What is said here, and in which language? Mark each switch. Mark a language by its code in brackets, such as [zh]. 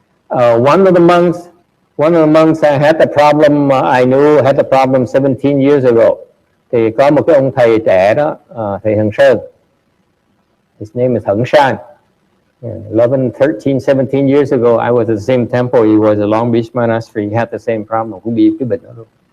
[en] One of the monks had the problem. I knew had the problem 17 years ago. [vi] Thì có một cái ông thầy trẻ đó, thầy Hằng Sơn. [en] His name is Hằng Shan. 11, 13, 17 years ago, I was at the same temple. He was at Long Beach Monastery. He had the same problem. [vi] Cũng bị cái bệnh đó luôn.